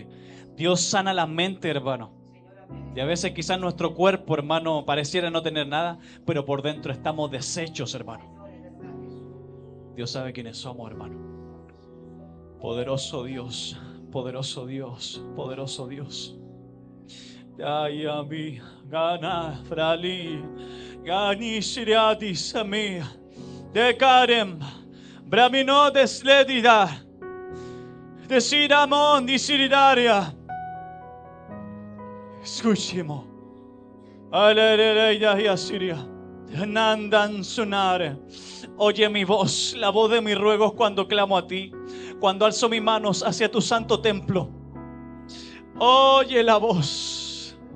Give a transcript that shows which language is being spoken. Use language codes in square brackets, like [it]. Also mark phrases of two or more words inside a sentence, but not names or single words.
[es] Dios sana la mente, hermano. Y a veces quizás nuestro cuerpo, hermano, pareciera no tener nada, pero por dentro estamos deshechos, hermano. Dios sabe quiénes somos, hermano. Poderoso Dios, poderoso Dios, poderoso Dios. Ayami, gana, frali, gani shiriati sami, dekarem, bramino desledida, desiramon disiridaria. Escuchemos. Aleluya y asiria. Nandan sonare. Oye mi voz, la voz de mis ruegos cuando clamo a ti, cuando alzo mis manos hacia tu santo templo. Oye la voz.